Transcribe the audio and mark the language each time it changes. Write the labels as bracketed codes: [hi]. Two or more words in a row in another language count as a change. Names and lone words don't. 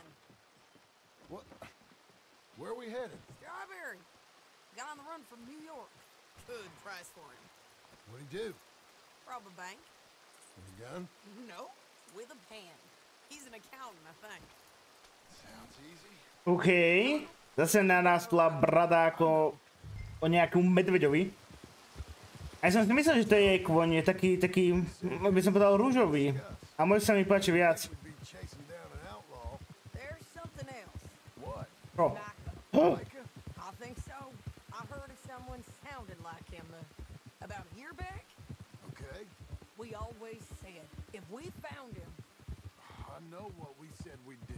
[en] What? Where are we headed? Strawberry. Got on the run from New York. Good price for him. What'd he do? Rob a bank? With a gun? No, with a pen. He's an accountant, I think. Sounds easy. OK. [sk] Zase narástla brada ako o nejakom medveďovi. A ja som si myslel, že to je kôň, taký, by som povedal, rúžový. A môj sa mi páči viac. [en] There's something else. What? Oh. I think so. I heard of someone sounding like him. About a year back? Okay. We always said, if we found him... I know what we said we'd do.